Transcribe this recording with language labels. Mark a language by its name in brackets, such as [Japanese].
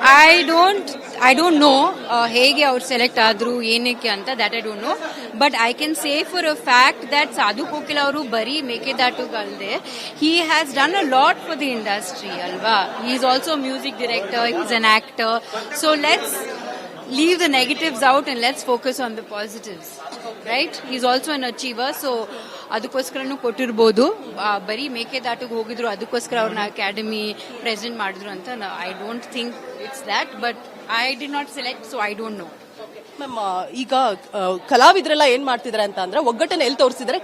[English] I don't know [Kannada] ಹೇಗೆ ಅವ್ರು select ಆದ್ರು, ಏನಕ್ಕೆ ಅಂತ. [English] That I don't know. But I can say for a fact that Sadhu Kokila [Kannada] ಅವರು ಬರೀ ಮೇಕೆದಾಟುಗಲ್ಲದೆ [English] he has done a lot for the industry [Kannada] ಅಲ್ವಾ. [English] He is also music director, he is an actor. So let's leave the negatives out and let's focus on the positives, right? He's also an achiever. [Kannada] So ಅದಕ್ಕೋಸ್ಕರನೂ ಕೊಟ್ಟಿರ್ಬೋದು. ಬರೀ ಮೇಕೆದಾಟಿಗೆ ಹೋಗಿದ್ರು, ಅದಕ್ಕೋಸ್ಕರ ಅವ್ರನ್ನ academy president ಮಾಡಿದ್ರು ಅಂತ. [English] I don't think it's that. But I did not select, so I don't know. [Kannada] Ma'am, ಈಗ ಕಲಾವಿದರೆಲ್ಲ ಏನ್ ಮಾಡ್ತಿದ್ದಾರೆ ಅಂತ ಅಂದ್ರೆ, ಒಗ್ಗಟ್ಟನ್ನ ಎಲ್ಲಿ ತೋರಿಸಿದ್ದಾರೆ?